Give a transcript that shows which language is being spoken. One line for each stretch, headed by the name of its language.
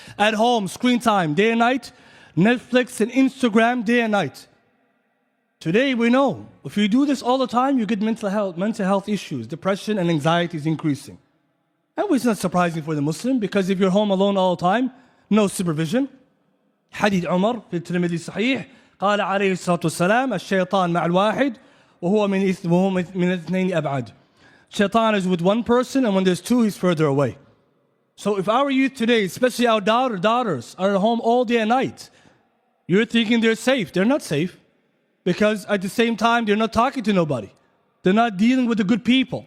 English: At home, screen time, day and night, Netflix and Instagram, day and night. Today we know, if you do this all the time, you get mental health issues, depression and anxiety is increasing. And it's not surprising for the Muslim because if you're home alone all the time, no supervision.
Arabic: Hadith Umar في الترمذي الصحيح قال عليه الصلاة والسلام الشيطان مع الواحد وهو من اثنين أبعد.
English: Shaitan is with one person and when there's two, he's further away. So if our youth today, especially our daughters, are at home all day and night, you're thinking they're safe. They're not safe. Because at the same time, they're not talking to nobody. They're not dealing with the good people.